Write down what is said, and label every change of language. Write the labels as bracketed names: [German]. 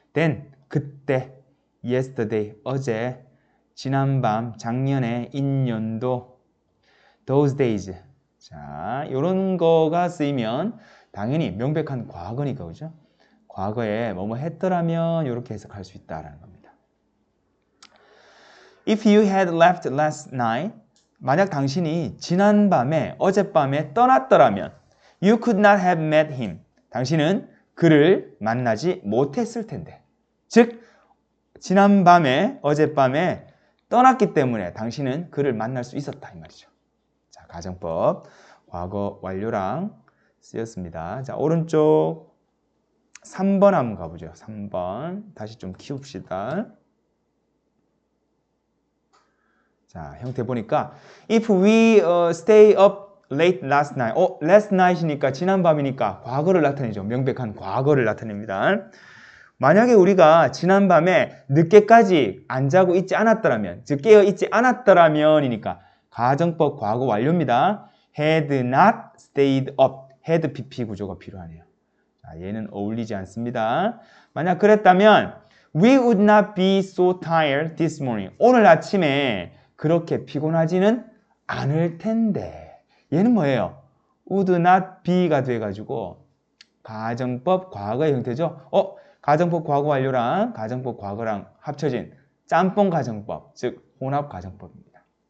[Korean] then, 그때, yesterday, 어제, 지난밤, 작년에, 인년도, those days. 자, 이런 거가 쓰이면 당연히 명백한 과거니까, 그죠? 과거에 뭐뭐 했더라면 이렇게 해석할 수 있다라는 겁니다. [English] If you had left last night, [Korean] 만약 당신이 지난밤에, 어젯밤에 떠났더라면 [English] you could not have met him. [Korean] 당신은 그를 만나지 못했을 텐데. 즉, 지난밤에, 어젯밤에 떠났기 때문에 당신은 그를 만날 수 있었다 이 말이죠. 자, 가정법 과거 완료랑 쓰였습니다. 자, 오른쪽 3번 한번 가보죠. 3번 다시 좀 키웁시다. 자, 형태 보니까 [English] if we stay up late last night. [Korean] last night이니까 지난밤이니까 과거를 나타내죠. 명백한 과거를 나타냅니다. 만약에 우리가 지난밤에 늦게까지 안 자고 있지 않았더라면, 즉 깨어 있지 않았더라면이니까 가정법 과거 완료입니다. [English] had not stayed up. [Korean] had pp 구조가 필요하네요. 자, 얘는 어울리지 않습니다. 만약 그랬다면 [English] we would not be so tired this morning. [Korean] 오늘 아침에 그렇게 피곤하지는 않을 텐데. 얘는 뭐예요? would not be가 돼가지고 가정법 과거의 형태죠. 가정법 과거 완료랑 가정법 과거랑 합쳐진 짬뽕 가정법, 즉 혼합 가정법입니다.